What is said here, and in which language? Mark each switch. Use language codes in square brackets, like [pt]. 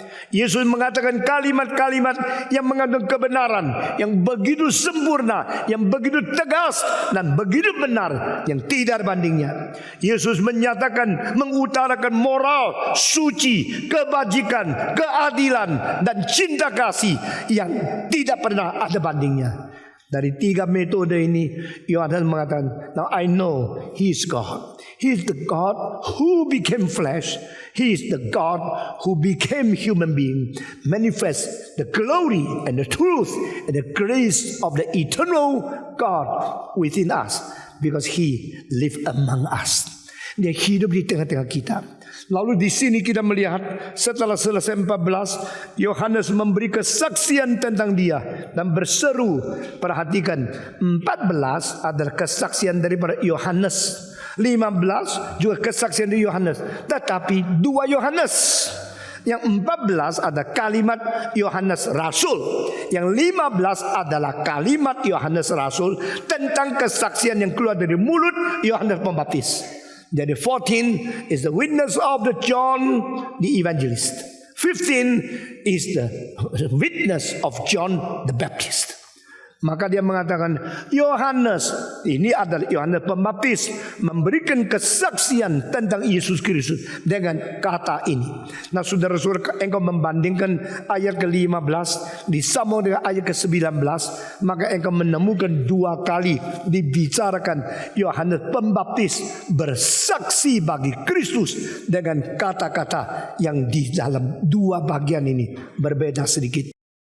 [id] Yesus mengatakan kalimat-kalimat yang mengandung kebenaran, yang begitu sempurna, yang begitu tegas dan begitu benar, yang tidak ada bandingnya. Yesus menyatakan, mengutarakan moral, suci, kebajikan, keadilan, dan cinta kasih yang tidak pernah ada bandingnya. Dari tiga metode ini, Yohanes mengatakan, [en] now I know He is God. He is the God who became flesh. He is the God who became human being. Manifest the glory and the truth and the grace of the eternal God within us. Because He lived among us. [id] Dia hidup di tengah-tengah kita. Lalu di sini kita melihat setelah selesai 14, Yohanes memberi kesaksian tentang dia dan berseru. Perhatikan, 14 adalah kesaksian daripada Yohanes, 15 juga kesaksian dari Yohanes, tetapi dua Yohanes. Yang 14 ada kalimat Yohanes Rasul, yang 15 adalah kalimat Yohanes Rasul tentang kesaksian yang keluar dari mulut Yohanes Pembaptis. Jadi [en] 14 is the witness of the John the evangelist. 15 is the witness of John the Baptist. [id] Maka dia mengatakan, Yohanes, ini adalah Yohanes Pembaptis, memberikan kesaksian tentang Yesus Kristus dengan kata ini. Nah saudara-saudara, engkau membandingkan ayat ke-15 disambung dengan ayat ke-19, maka engkau menemukan 2 kali dibicarakan Yohanes Pembaptis bersaksi bagi Kristus dengan kata-kata yang di dalam 2 bagian ini berbeda sedikit.